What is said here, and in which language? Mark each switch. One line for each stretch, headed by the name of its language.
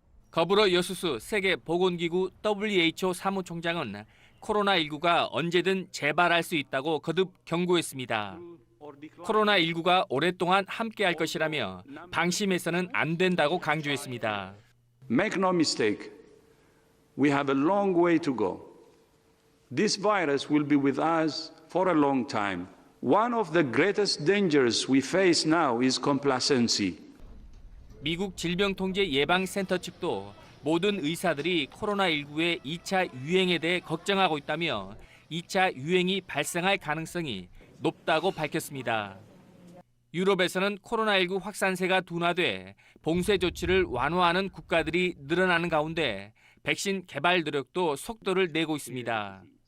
Korean: 더불어 여수수 세계보건기구 WHO 사무총장은 코로나19가 언제든 재발할 수 있다고 거듭 경고했습니다. 코로나19가 오랫동안 함께할 것이라며 방심해서는 안 된다고 강조했습니다.
English: Make no mistake, we have a long way to go. This virus will be with us for a long time. One of the greatest dangers we face now is complacency.
Korean: 미국 질병통제예방센터 측도 모든 의사들이 코로나19의 2차 유행에 대해 걱정하고 있다며 2차 유행이 발생할 가능성이 높다고 밝혔습니다. 유럽에서는 코로나19 확산세가 둔화돼 봉쇄 조치를 완화하는 국가들이 늘어나는 가운데 백신 개발 노력도 속도를 내고 있습니다.